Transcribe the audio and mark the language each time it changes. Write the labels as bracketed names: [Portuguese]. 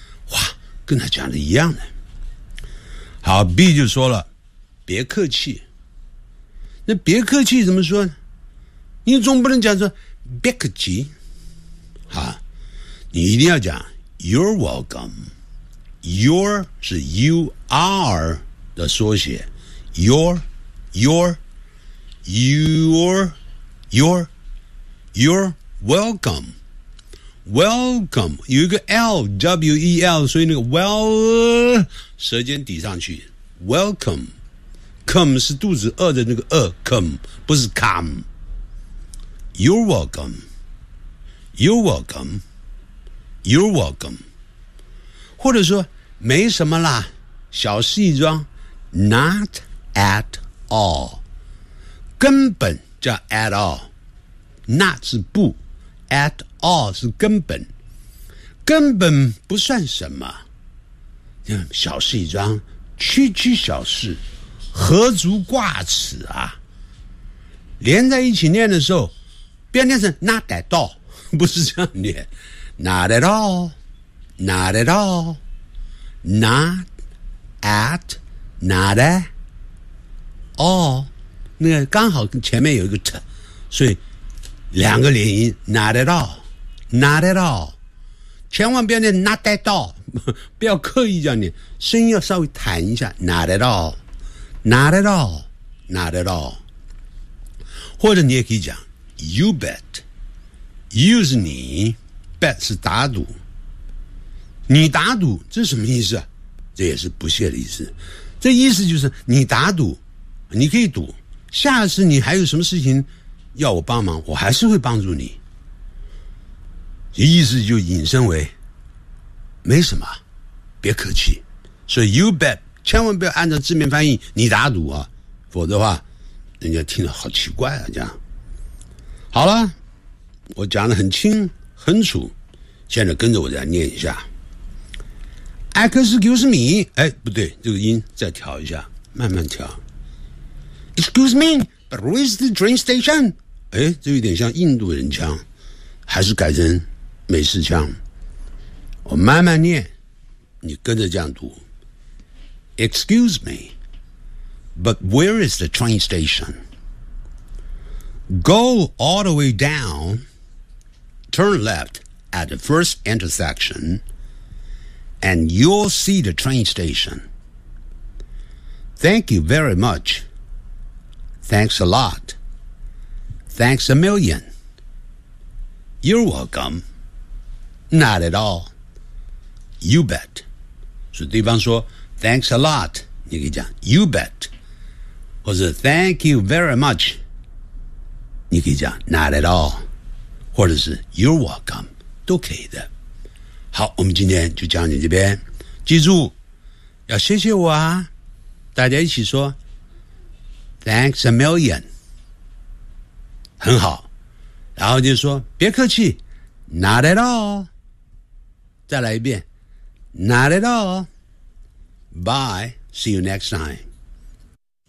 [Chinese] 哇，跟他讲的一样的。好， B 就说了别客气。那别客气怎么说呢？你总不能讲说别客气啊，你一定要讲 You're welcome。 Your 是 you are 的缩写， You're welcome. Welcome 有一个 L-W-E-L， 所以那个 well 舌尖抵上去。 Welcome， come 是肚子饿的那个饿， come 不是 come。 [English] You're welcome. You're welcome. You're welcome. [Chinese] 或者说没什么啦，小事一桩。 NotAt all，根本叫 at all， not 是不， at all 是根本，根本不算什么，小事一桩，区区小事何足挂齿啊。连在一起念的时候不要念成 not at all，不是这样念， not at all， not at all， not at， not at all， 那个刚好前面有一个 t， 所以两个连音 not at all， not at all， 千万不要念 not at all， 不要刻意叫你声音要稍微弹一下 not at all， not at all， not at all。或者你也可以讲 you bet， you 是你， bet 是打赌，你打赌，这什么意思？这也是不屑的意思，这意思就是你打赌，你可以赌下次你还有什么事情要我帮忙，我还是会帮助你，意思就引申为没什么，别客气。所以 you bet 千万不要按照字面翻译你打赌啊，否则的话人家听得好奇怪啊。这样好了，我讲得很清很楚，现在跟着我再念一下。 excuse me，哎，不对，这个音再调一下，慢慢调。 [English] Excuse me, but where is the train station? [Chinese] 诶，这有点像印度人腔，还是改成美式腔。我慢慢念，你跟着这样读。 [English] Excuse me, but where is the train station? Go all the way down, turn left at the first intersection, and you'll see the train station. Thank you very much. Thanks a lot. Thanks a million. You're welcome. Not at all. You bet. [Chinese] 所以对方说 Thanks a lot，你可以讲 You bet，或者 Thank you very much，你可以讲 Not at all，或者是 You're welcome，都可以的。好，我们今天就讲到这边，记住要谢谢我啊，大家一起说 Thanks a million，很好，然后就说别客气 ， Not at all，再来一遍 ，Not at all，Bye， See you next time。